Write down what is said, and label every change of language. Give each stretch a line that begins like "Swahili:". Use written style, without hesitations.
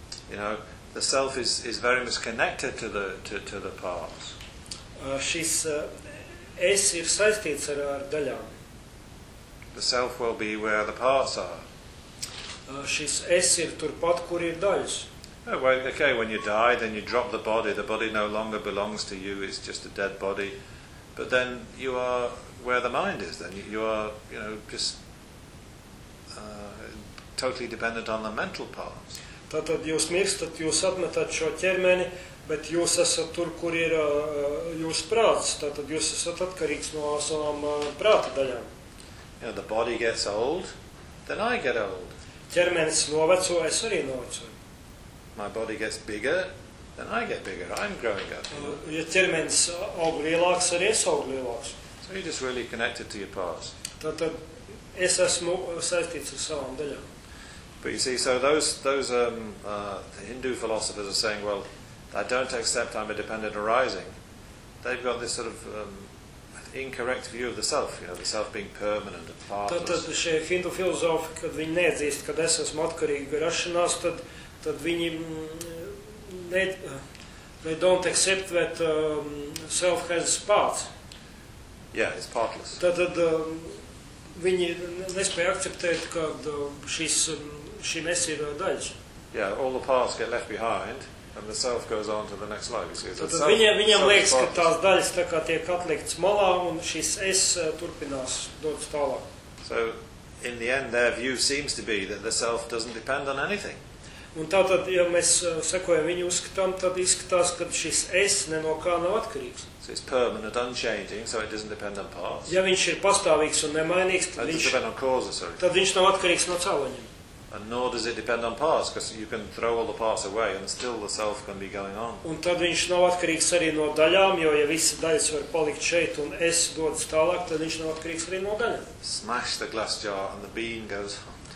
English: You know, the self is very much connected to the parts.
Latvian: Šis es ir saistīts ar daļām.
English: The self will be where the parts are.
Latvian: Šis es ir turpat, kur ir daļas.
English: Oh, well, okay, when you die, then you drop the body. The body no longer belongs to you. It's just a dead body. But then you are where the mind is then. You are, you know, just totally dependent on the mental parts.
Latvian: Tātad jūs mirstat, jūs atmetat šo ķermeni, bet jūs esat tur, kur ir jūs prāts. Tātad jūs esat atkarīgs no savām prāta daļām.
English: You know, the body gets old, then I get old.
Latvian: Ķermenis noveco, es arī noveco.
English: My body gets bigger, then I get bigger. I'm growing up.
Latvian: Ja ķermenis aug lielāks, arī es aug lielāks.
English: So you're just really connected to your parts.
Latvian: Tātad es esmu saistīts ar savām daļām.
English: But you see, so the Hindu philosophers are saying, well, I don't accept I'm a dependent arising. They've got this sort of incorrect view of the self, you know, the self being permanent and partless.
Latvian: Tad šie Hindu filozofi, kad viņi neatzīst, kad es esmu atkarīgi rašanās, tad viņi
English: they don't accept that self has parts. Yeah, it's partless.
Latvian: Tad viņi nespēj akceptēt, ka šī mēs ir daļas.
English: Yeah, all the parts get left behind. And the self goes on to the next life.
Latvian: Viņam liekas, ka tās daļas tā kā tiek atliktas malā, un šis es turpinās dodas tālāk.
English: So, in the end, their view seems to be that the self doesn't depend on anything.
Latvian: Un tātad, ja mēs sekojam viņu uzskatām, tad izskatās, ka šis es nenokā nav atkarīgs.
English: So it's permanent, unchanging, so it doesn't depend on parts.
Latvian: Ja viņš ir pastāvīgs un nemainīgs, tad viņš nav atkarīgs no cēloņiem.
English: And nor does it depend on parts, because you can throw all the parts away and still the self can be going on.
Latvian: Un tad viņš nav atkarīgs arī no daļām, jo ja visi daļas var palikt šeit un es dodas tālāk, tad viņš nav atkarīgs arī no daļām.
English: Smash the glass jar and the bean goes on.